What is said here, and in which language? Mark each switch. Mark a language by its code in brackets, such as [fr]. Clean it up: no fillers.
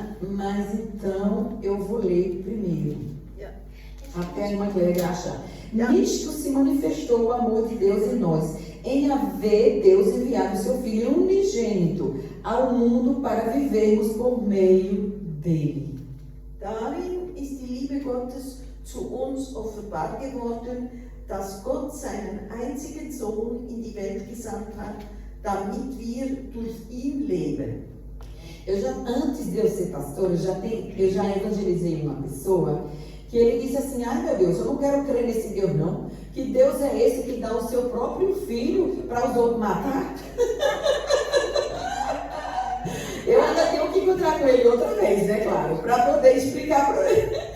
[pt] Mas então eu vou ler primeiro. [de] Ja. [pt] Até a irmã Clélia achar. Nisto se manifestou o amor de Deus em nós, em haver Deus enviado seu Filho unigênito ao mundo para vivermos por meio dele. [de] Darin ist die Liebe Gottes zu uns offenbar geworden, dass Gott seinen einzigen Sohn in die Welt gesandt hat, damit wir durch ihn leben. [pt] Antes de eu ser pastor, eu já evangelizei uma pessoa que ele disse assim: ai meu Deus, eu não quero crer nesse Deus não, que Deus é esse que dá o seu próprio filho para os outros matar. Eu ainda tenho que encontrar com ele outra vez, né, claro, para poder explicar para ele.